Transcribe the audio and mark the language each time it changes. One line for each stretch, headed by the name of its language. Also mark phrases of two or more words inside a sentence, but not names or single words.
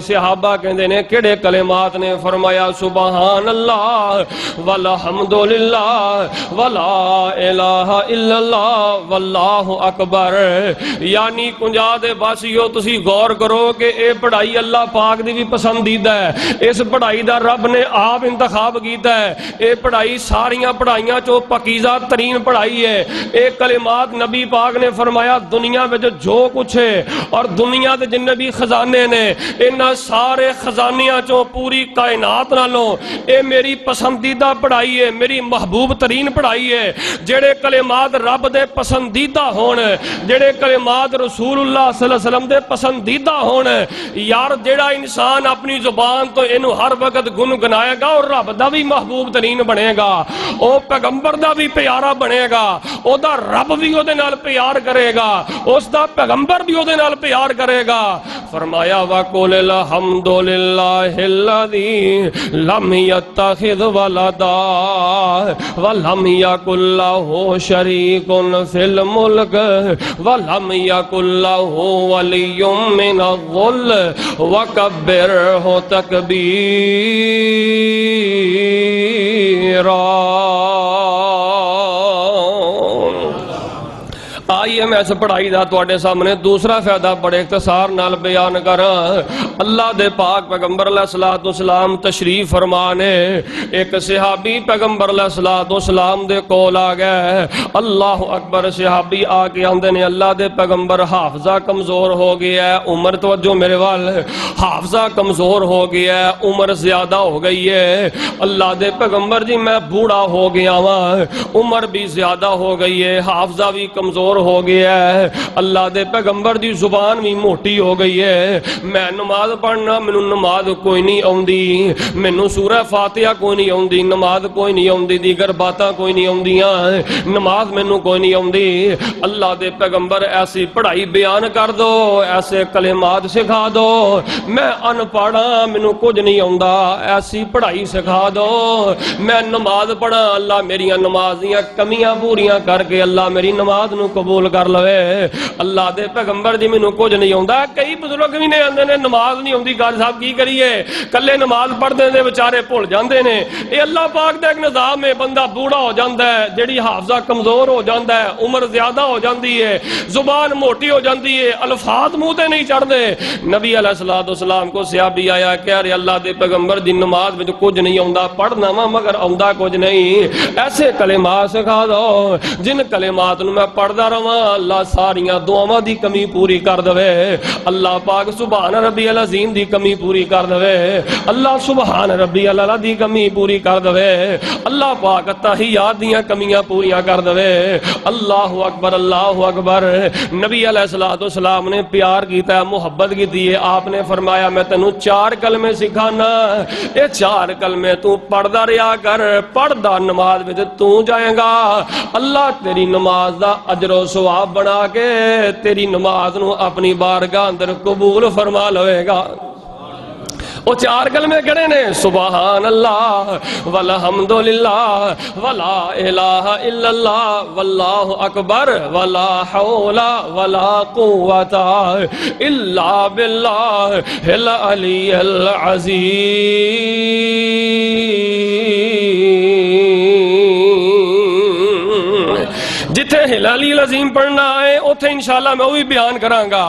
Punjabi: صحابہ کہندے نے کیڑے کلمات نے؟ فرمایا
Arabic: سبحان اللہ والحمدللہ ولا الہ الا اللہ واللہ اکبر۔
Punjabi: یعنی کنجا دے باسیو تسی غور کرو کہ اے پڑھائی اللہ پاک دی بھی پسندیدہ ہے، اس پڑھائی دا رب نے آپ انتخاب کیتا ہے، اے پڑھائی ساریاں پڑھائیاں چو پاکیزہ ترین پڑھائی ہے۔ اے کلمات نبی پاک نے فرمایا
Urdu: دنیا میں جو کچھ ہے اور
Punjabi: دنیا دے جن بھی خزانے نے انہاں سارے خزانیاں چوں پوری کائنات نالوں اے میری پسندیدہ پڑھائی ہے، میری محبوب ترین پڑھائی ہے۔ جڑے کلمات رب دے پسندیدہ ہون، جڑے کلمات
Arabic: رسول اللہ صلی اللہ علیہ وسلم
Punjabi: دے پسندیدہ ہون، یار جڑا انسان اپنی زبان تو انہوں ہر وقت گنگنائے گا اور رب دا بھی محبوب ترین بنے گا، او پیغمبر دا بھی پیارا بنے گا، او دا رب بھی او دے نال پیار کرے گا، اس دا پیغمبر بھی او دے نال پیار کرے گا۔
Arabic: فرمایا وَقُلِ الْحَمْدُ لِلَّهِ الَّذِي لَمْ يَتَّخِذْ وَلَدًا وَلَمْ يَكُنْ لَهُ شَرِيكٌ فِي الْمُلْكِ وَلَمْ يَكُنْ لَهُ وَلِيٌّ مِّنَ الظُّلِّ وَكَبِّرْهُ تَكْبِيرًا۔
Punjabi: آئیے میں اس پڑھائی دا تواڈے سامنے دوسرا فائدہ بڑے اختصار نال بیان کراں۔ اللہ دے پاک پیغمبر
Arabic: علیہ السلام
Punjabi: تشریف فرمانے، ایک صحابی پیغمبر
Arabic: علیہ السلام
Punjabi: دے کول آ گئے۔
Arabic: اللہ اکبر،
Punjabi: صحابی آ کے آندے نے اللہ دے پیغمبر حافظہ کمزور ہو گیا ہے، عمر توجہ میرے وال، حافظہ کمزور ہو گیا ہے، عمر زیادہ ہو گئی ہے۔ اللہ دے پیغمبر جی میں بوڑھا ہو گیا ہوں، عمر بھی زیادہ ہو گئی ہے، حافظہ بھی کمزور ہو گیا ہے، اللہ دے پیغمبر دی زبان بھی موٹی ہو گئی ہے، میں نماز پڑھنا مینوں نماز کوئی نہیں آوندی، مینوں سورہ فاتحہ کوئی نہیں آوندی، نماز کوئی نہیں آوندی، دیگر باتاں کوئی نہیں آوندیاں، نماز مینوں کوئی نہیں آوندی۔ اللہ دے پیغمبر ایسی پڑھائی بیان کر دو، ایسے کلمات سکھا دو، میں ان پڑھا مینوں کچھ نہیں آوندا، ایسی پڑھائی سکھا دو، میں نماز پڑھا، اللہ میری نماز دیاں کمیاں پوریاں کر کے اللہ میری نماز نو قبول کر لوے۔ اللہ دے پیغمبر دی مینوں کچھ نہیں آوندا۔ کئی بزرگ بھی نے آندے نے نماز نہیں آوندی، قاری صاحب کی کریے، کلے نماز پڑھدے نے بیچارے بھول جاندے نے۔ اے اللہ پاک دا ایک نظام ہے، بندہ بوڑھا ہو جاندا ہے، جڑی حافظہ کمزور ہو جاندا ہے، عمر زیادہ ہو جاندی ہے، زبان موٹی ہو جاندی ہے، الفاظ منہ تے نہیں چڑھدے۔ نبی
Arabic: علیہ الصلوۃ والسلام
Punjabi: کو صحابی آیا کہہ رہے اللہ دے پیغمبر دی نماز وچ کچھ نہیں آوندا، پڑھنا وا مگر آوندا کچھ نہیں، ایسے کلمات سکھا دو جن کلمات نو میں پڑھدا رہواں اللہ ساریاں دعاواں دی کمی پوری کر دے۔ اللہ پاک
Arabic: سبحان ربی العظیم
Punjabi: دی کمی پوری کر دے، اللہ
Arabic: سبحان ربی العلی
Punjabi: دی کمی پوری کر دے، اللہ پاک تحیات دیاں کمیاں پوریاں کر دے۔ اللہ اکبر اللہ اکبر۔ نبی
Arabic: علیہ الصلوۃ والسلام
Punjabi: نے پیار کیتا ہے، محبت کی ہے، آپ نے فرمایا میں تینوں 4 کلمے سکھانا، یہ 4 کلمے تو پڑھدا رہیا کر، پڑھدا نماز وچ تو جائے گا، اللہ تیری نماز دا اجر و ثواب بنا کے تیری نماز نو اپنی بارگاہ اندر قبول فرما لے گا۔ وہ 4 کلمے کہڑے نے؟
Arabic: سبحان اللہ والحمدللہ ولا الہ الا اللہ واللہ اکبر ولا حول ولا قوت الا باللہ العلی العظیم۔
Punjabi: جتھے ہلالی العظیم پڑھنا ہے اتھے انشاءاللہ میں وہی بیان کراں گا۔